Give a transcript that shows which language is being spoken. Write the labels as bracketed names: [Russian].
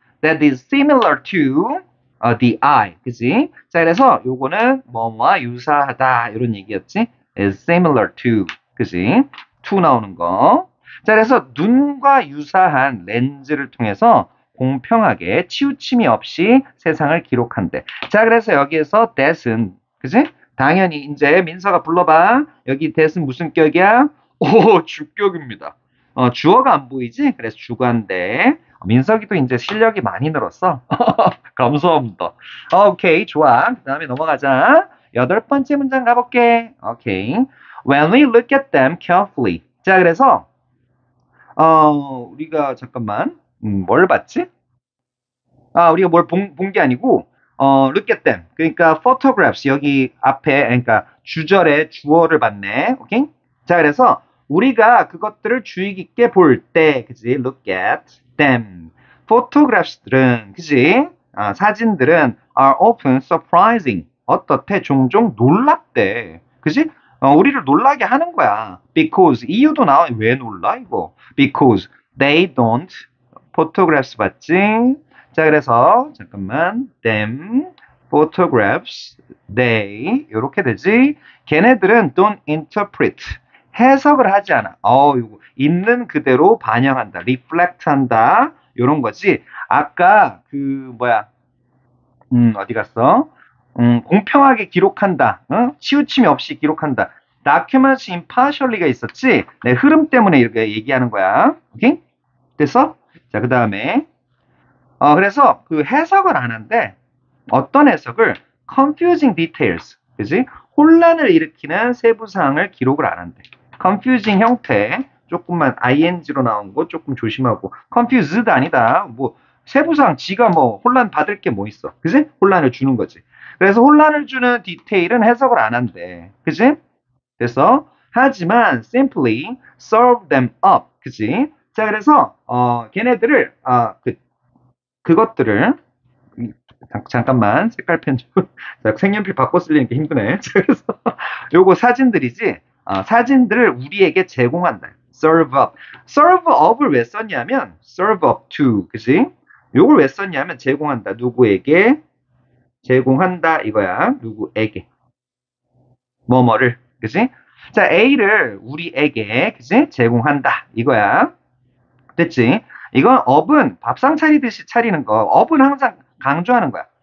[English] That is similar to the eye. [Korean] 그지? 자, 그래서 요거는 뭐뭐와 유사하다. 이런 얘기였지? [English] is similar to. [Korean] 그지? to 나오는 거. 자, 그래서 눈과 유사한 렌즈를 통해서 공평하게 치우침이 없이 세상을 기록한대. 자, 그래서 여기에서 that은, 그지? 당연히 이제 민서가 불러봐. 여기 that은 무슨 격이야? 오, 주격입니다. 주어가 안 보이지? 그래서 주관대. 민석이도 이제 실력이 많이 늘었어. 감사합니다. 오케이, 좋아. 그 다음에 넘어가자. 8번째 문장 가볼게. 오케이. [English] When we look at them carefully. [Korean] 자, 그래서 우리가 잠깐만 뭘 봤지? 우리가 뭘 본 게 아니고 [English] look at them. [Korean] 그러니까 photographs 여기 앞에 그러니까 주절에 주어를 봤네. 오케이? 자, 그래서 우리가 그것들을 주의 깊게 볼 때, 그지? [English] Look at them. [Korean] photographs들은, 그지? 사진들은 [English] are often surprising. [Korean] 어떻대? 종종 놀랍대. 그지? 우리를 놀라게 하는 거야. Because 이유도 나와. 왜 놀라 이거? [English] Because they don't photographs [Korean] 봤지? 자, 그래서 잠깐만 them photographs they 이렇게 되지. 걔네들은 [English] don't interpret [Korean] 해석을 하지 않아. 이거 있는 그대로 반영한다. reflect한다. 이런 거지. 아까 그 뭐야? 어디 갔어? 공평하게 기록한다. 치우침이 없이 기록한다. [English] documents impartially [Korean] 가 있었지. 네, 흐름 때문에 이렇게 얘기하는 거야. 오케이? 됐어? 자, 그 다음에 그래서 그 해석을 안 한대. 어떤 해석을? [English] confusing details. [Korean] 그지? 혼란을 일으키는 세부 사항을 기록을 안 한대. confusing 형태 조금만 ing로 나온 거 조금 조심하고 confused 아니다. 뭐 세부 사항 지가 뭐 혼란 받을 게 뭐 있어. 그지? 혼란을 주는 거지. 그래서 혼란을 주는 디테일은 해석을 안 한대. 그지? 그래서 하지만 [English] simply serve them up. [Korean] 그지? 자, 그래서 걔네들을 그것들을 잠깐만 색깔 편집 색연필 바꿔 쓰려니까 힘드네. 그래서 요거 사진들이지. 사진들을 우리에게 제공한다. [English] serve up. serve up을 [Korean] 왜 썼냐면 [English] serve up to. [Korean] 그지? 요걸 왜 썼냐면 제공한다. 누구에게? 제공한다 이거야. 누구에게? 뭐뭐를. 그지? 자, A를 우리에게 그지? 제공한다 이거야. 됐지? 이건 up은 밥상 차리듯이 차리는 거. up은 항상 강조하는 거야.